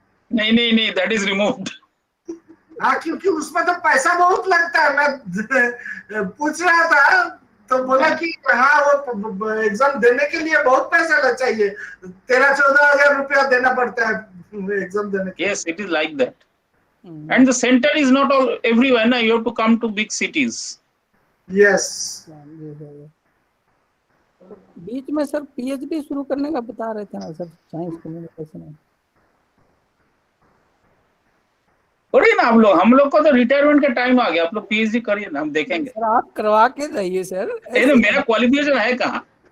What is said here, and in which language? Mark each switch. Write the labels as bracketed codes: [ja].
[hi] नहीं, [en] That is removed. [hi] हाँ, क्योंकि उसमें तो पैसा बहुत लगता है। मैं पूछ रहा था तो बोला कि हाँ, वो एग्जाम देने के लिए बहुत पैसा लग चाहिए, 13-14 हजार रुपया देना पड़ता है एग्जाम देने के लिए। [en] Yes, it is like that. And the center is not all everywhere, na, you have to come to big cities. Yes. [hi] बीच में सर पीएचडी शुरू करने का बता रहे थे ना सर, साइंस कम्युनिकेशन में। करिए ना आप लोग, हम लोग को तो रिटायरमेंट का टाइम आ गया, आप लोग पीएचडी करिए ना, हम देखेंगे। सर आप करवा के जाइए सर। मेरा क्वालिफिकेशन है कहाँ?